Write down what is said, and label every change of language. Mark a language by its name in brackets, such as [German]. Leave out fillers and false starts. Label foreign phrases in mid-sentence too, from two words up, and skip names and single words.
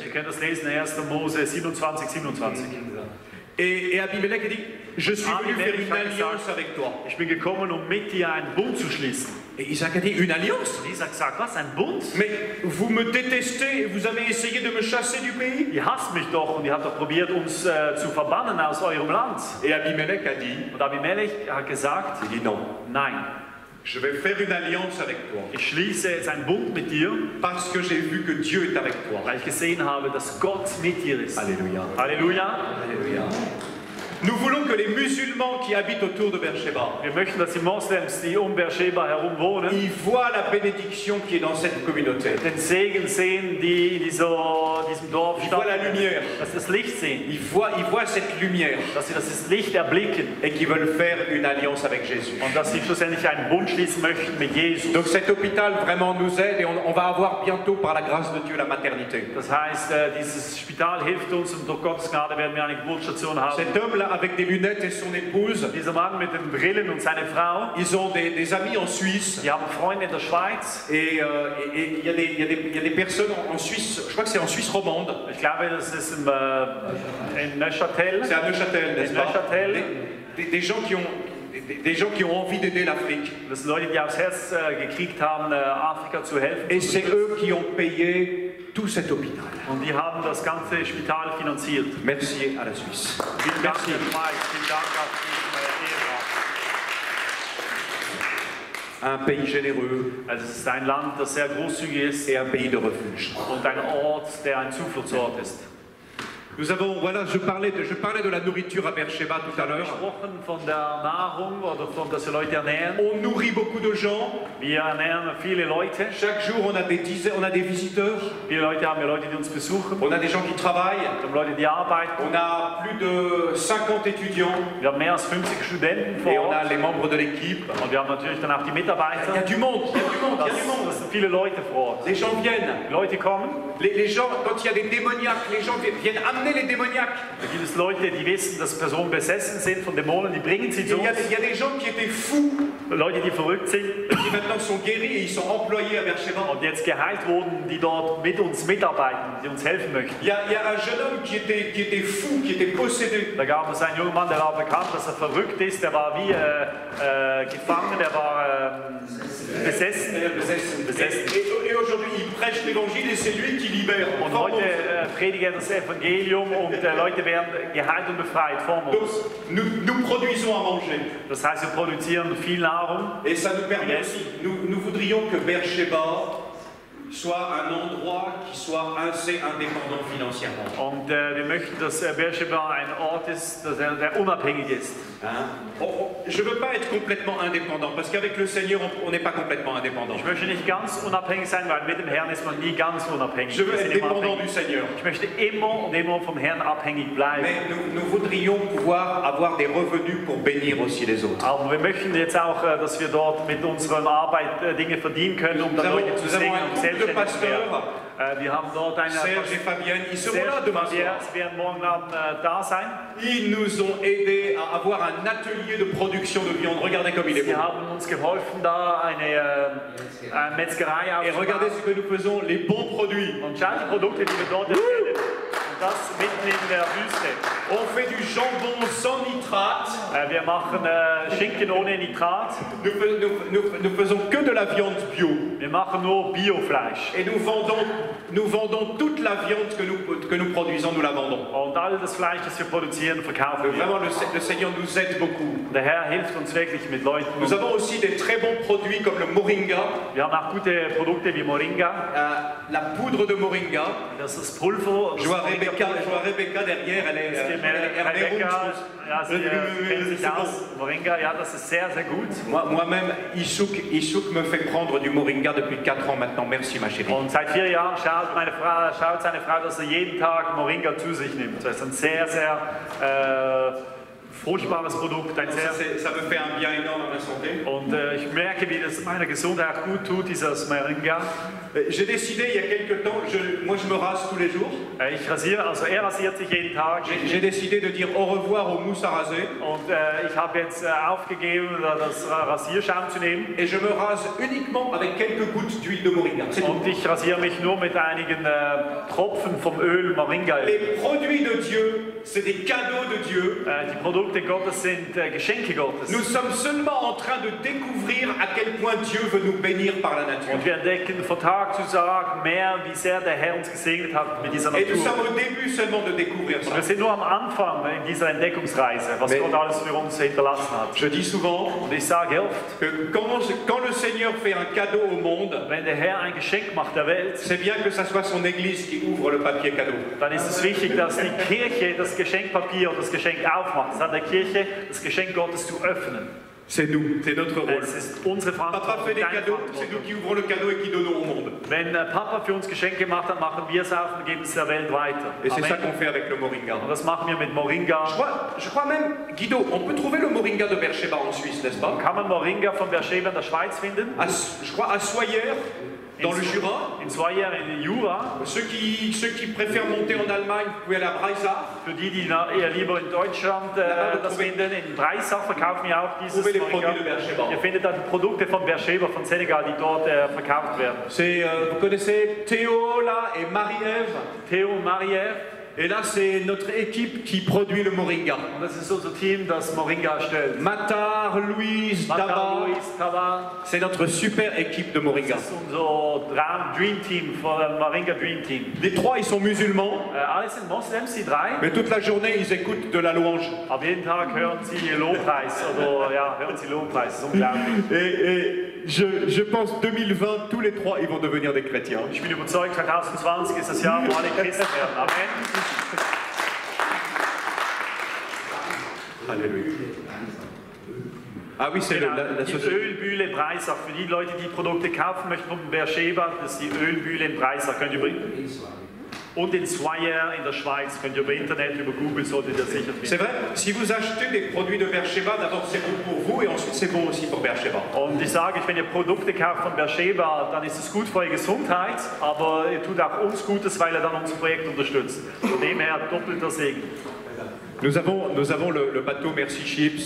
[German] Ihr könnt das lesen in 1. Mose 27, 27. [French] Et Abimelech a dit, je suis venu faire une alliance avec toi. [German] Ich bin gekommen, mit dir einen Bund zu schließen. [French] Et Isaac a dit, une alliance? [German] Und Isaac sagt, was, ein Bund? [French] Mais vous me détestez et vous avez essayé de me chasser du pays? [German] Ihr hasst mich doch und ihr habt doch probiert, uns zu verbannen aus eurem Land. [French] Et Abimelech a dit, [German] und Abimelech hat gesagt, [French] il dit non. [German] Nein. [French] Je vais faire une alliance avec toi. [German] Ich schließe jetzt einen Bund mit dir. [French] Parce que j'ai vu que Dieu est avec toi. [German] Weil ich gesehen habe, dass Gott mit dir ist. [French] Alléluia. Alléluia. Alléluia. Nous voulons que les musulmans qui habitent autour de Beersheba, [German] wir möchten, dass die Moslems, die Beersheba herum wohnen, [French] ils voient la bénédiction qui est dans cette communauté. [German] Den Segen sehen, die in diesem Dorf [French] ils voient la lumière. [German] Dass das Licht sehen. [French] Ils voient cette lumière. [German] Dass sie das Licht erblicken. [French] Et qui veulent faire une alliance avec Jésus. [German] Und dass sie schlussendlich einen Bund schließen möchten mit Jesus. [French] Donc cet hôpital vraiment nous aide et on va avoir bientôt par la grâce de Dieu la maternité. [German] Das heißt, dieses Spital hilft uns und durch Gottes Gnade werden wir eine Geburtsstation haben. [French] Cet homme là avec des lunettes et son épouse. [German] Dieser Mann mit den Brillen und seine Frau. [French] Ils ont des amis en Suisse. [German] Die haben Freunde in der Schweiz. [French] Et il y a des personnes en Suisse. Je crois que c'est en Suisse romande. [German] Ich glaube, das ist in Neuchâtel. [French] C'est à Neuchâtel, n'est-ce pas? Des gens qui ont envie d'aider l'Afrique. [German] Das sind Leute, die aufs Herz gekriegt haben, Afrika zu helfen. [French] Et c'est eux qui ont payé tout cet hôpital. [German] Und die haben das ganze Spital finanziert. [French] Merci à la Suisse. [German] Vielen Dank, Schweiz. Vielen Dank auf [French] Un pays généreux. [German] Also es ist ein Land, das sehr großzügig ist. [French] Et un pays de refuge. [German] Und ein Ort, der ein Zufluchtsort ist. [French] Nous avons, voilà, je parlais de la nourriture à Beersheba tout à l'heure. [German] Gesprochen von der Nahrung oder von, dass wir Leute ernähren. [French] On nourrit beaucoup de gens. [German] Wir ernähren viele Leute. [French] Chaque jour, on a des visiteurs. [German] Viele Leute haben wir Leute, die uns besuchen. [French] On a des gens qui travaillent. [German] Wir haben Leute, die arbeiten. [French] On a plus de 50 étudiants. [German] Wir haben mehr als 50 Studenten vor [French] Et [German] Ort. [French] on a les membres de l'équipe. [German] Und wir haben natürlich dann auch die Mitarbeiter. [French] Il y a du monde, il y a du monde, il y a du monde. [German] Das sind viele Leute vor Ort. [French] Les gens viennent. [German] Die Leute kommen. [French] Les gens, quand il y a des démoniaques, les gens viennent amener les démoniaques. [German] Da gibt es Leute, die wissen, dass Personen besessen sind von Dämonen, die bringen sie zu uns. [French] Il y a des gens qui étaient fous. [German] Leute, die verrückt sind. [French] Qui maintenant sont guéris et ils sont employés à Beersheba. [German] Und jetzt geheilt wurden, die dort mit uns mitarbeiten, die uns helfen möchten. [French] Il y a un jeune homme qui était fou, qui était possédé. [German] Da gab es einen jungen Mann, der war bekannt, dass er verrückt ist. Der war wie gefangen, der war besessen. [French] Et aujourd'hui, il prêche l'évangile et c'est lui qui libère. [German] Und heute predigt er das Evangelium und Leute werden geheilt und befreit von uns. [French] Nous produisons à manger. [German] Das heißt, wir produzieren viel Nahrung. [French] Et ça nous permet aussi, nous voudrions que Beersheba soit un endroit qui soit assez indépendant financièrement. [German] Und wir möchten, dass Beersheba ein Ort ist, der unabhängig ist. [French] Je ne veux pas être complètement indépendant, parce qu'avec le Seigneur, on n'est pas complètement indépendant. [German] Ich möchte nicht ganz unabhängig sein, weil mit dem Herrn ist man nie ganz unabhängig. [French] Je veux être dépendant du Seigneur. [German] Ich möchte immer und immer vom Herrn abhängig bleiben. [French] Mais nous voudrions pouvoir avoir des revenus pour bénir aussi les autres. [German] Aber wir möchten jetzt auch, dass wir dort mit unserer Arbeit Dinge verdienen können, um dann Leute zu segnen und selbstständig zu werden. Wir haben dort eine [French] Serge et Fabienne, ils seront là demain soir. [German] Sie werden morgen Abend da sein. [French] Ils nous ont aidés à avoir un atelier de production de viande. Regardez comme il est beau. [German] Sie haben uns geholfen, da eine Metzgerei aufzubauen. [French] Et regardez ce que nous faisons, les bons produits. [German] Und schaut die Produkte, die wir dort erstellen. Und das mitten in der Wüste. [French] On fait du jambon sans nitrate. [German] Wir machen Schinken ohne Nitrat. [French] Nous faisons que de la viande bio. [German] Wir machen nur Biofleisch. [French] Et nous vendons toute la viande que nous produisons, nous la vendons. [German] Und all das Fleisch, das wir produzieren, verkaufen wir. [French] Vraiment, le Seigneur nous aide beaucoup. [German] Der Herr hilft uns wirklich mit Leuten. [French] Nous avons aussi des très bons produits comme le moringa. [German] Wir haben auch gute Produkte wie Moringa. [French] La poudre de moringa. [German] Das ist Pulver. [French] Je vois Rebecca derrière, elle est [German] ja, sie kennt sich aus. Moringa, ja, das ist sehr, sehr gut. [French] Moi-même, Ishouk me fait prendre du moringa depuis 4 ans maintenant. Merci, ma chérie. [German] Und seit 4 Jahren schaut seine Frau, dass er jeden Tag Moringa zu sich nimmt. Das ist ein sehr, sehr fruchtbares Produkt. Ein sehr [French] ça me fait un bien énorme à ma santé. [German] Und ich merke, wie das meiner Gesundheit gut tut, dieses Moringa. [French] J'ai décidé il y a quelques temps, moi je me rase tous les jours. [German] Ich rasiere, also er rasiert sich jeden Tag. [French] J'ai décidé de dire au revoir aux mousses à raser. [German] Und ich habe jetzt aufgegeben, das Rasierschaum zu nehmen. [French] Et je me rase uniquement avec quelques gouttes d'huile de moringa. [German] Und ich rasiere mich nur mit einigen Tropfen vom Öl Moringa. [French] Les produits de Dieu, c'est des cadeaux de Dieu. [German] Die Produkte Gottes sind Geschenke Gottes. [French] Nous sommes seulement en train de découvrir à quel point Dieu veut nous bénir par la nature. [German] Und wir entdecken von Tag zu Tag mehr, wie sehr der Herr uns gesegnet hat mit dieser Natur. [French] Et nous sommes au début seulement de découvrir ça. [German] Und wir sind nur am Anfang in dieser Entdeckungsreise, was Gott alles für uns hinterlassen hat. [French] Je dis souvent, [German] und ich sage oft, [French] que quand le Seigneur fait un cadeau au monde, [German] wenn der Herr ein Geschenk macht der Welt, [French] c'est bien que ça soit son Église qui ouvre le papier cadeau. [German] Dann ist es wichtig, dass die Kirche das Geschenkpapier und das Geschenk aufmacht. Es ist an der Kirche, das Geschenk Gottes zu öffnen. [French] C'est nous, c'est notre rôle. [German] Es ist unsere Verantwortung. [French] Papa fait des cadeaux, c'est nous qui ouvrons le cadeau et qui donnons au monde. [German] Wenn Papa für uns Geschenke macht, dann machen wir es auf und geben es der Welt weiter. [French] Et c'est ça qu'on fait avec le moringa. [German] Und das machen wir mit Moringa. [French] Je crois même, Guido, on peut trouver le moringa de Beersheba en Suisse, n'est-ce pas? [German] Kann man Moringa von Beersheba in der Schweiz finden? [French] Je crois à Soyer. Dans le Jura, [German] in Soyer, in Jura. [French] Ceux qui préfèrent monter en Allemagne, vous pouvez aller à Breisach. [German] Für die, die eher lieber in Deutschland das finden, in Breisach verkaufen wir auch dieses Moringa. Ihr findet da die Produkte von Beersheba, von Senegal, die dort verkauft werden. [French] Vous connaissez Théo là et Marie-Ève. [German] Théo und Marie-Ève. [French] Et là, c'est notre équipe qui produit le moringa. [German] Und das ist unser Team, das Moringa stellt. [French] Matar, Louise, Taba. C'est notre super équipe de moringa. [German] Das ist unser [English] Dream Team, [German] von Moringa [English] Dream Team. [French] Les 3, ils sont musulmans. [German] Alle sind Moslems, die 3. [French] Mais toute la journée, ils écoutent de la louange. [German] Aber jeden Tag hören sie Lobpreis, oder ja, hören sie Lobpreis. Das ist unglaublich. [French] Et je pense 2020, tous les 3, ils vont devenir des chrétiens. [German] Ich bin überzeugt, 2020 ist das Jahr, wo alle Christen werden. [French] Amen. Alléluia. Ah oui, c'est [German] Genau, [French] la [German] die [French] société. [German] Ölmühle Breisach. Für die Leute, die Produkte kaufen möchten von Beersheba, das ist die Ölmühle in Breisach. Könnt ihr und in Swire in der Schweiz. Könnt ihr über Internet, über Google, solltet ihr sicher finden. C'est vrai, si vous achetez des produits de Beersheba, d'abord c'est bon pour vous et ensuite c'est bon aussi pour Beersheba. Und ich sage, wenn ihr Produkte kauft von Beersheba, dann ist es gut für eure Gesundheit, aber ihr tut auch uns Gutes, weil ihr dann unser Projekt unterstützt. Von dem her doppelter Segen. [French] Nous avons le bateau Merci Ships.